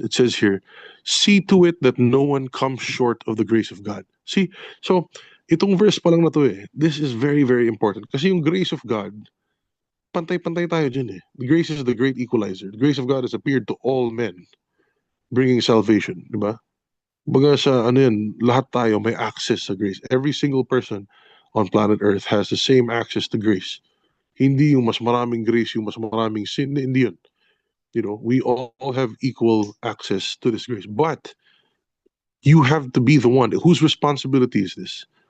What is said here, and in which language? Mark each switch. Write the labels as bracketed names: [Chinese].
[English] It says here, see to it that no one comes short of the grace of God. See, so [Filipino] itong [English] verse [Filipino] pa lang na to [English] this is very, very important. [Filipino] Kasi yung [English] grace of God, [Filipino] pantay-pantay tayo dyan [English] The grace is the great equalizer. The grace of God has appeared to all men, bringing salvation, di ba? [Filipino] Baga sa lahat tayo may access sa grace. [English] Every single person on planet Earth has the same access to grace. [Filipino] Hindi yung mas maraming grace, yung mas maraming sin, hindi yun. [English] We all have equal access to this grace. But you have to be the one. Whose responsibility is this?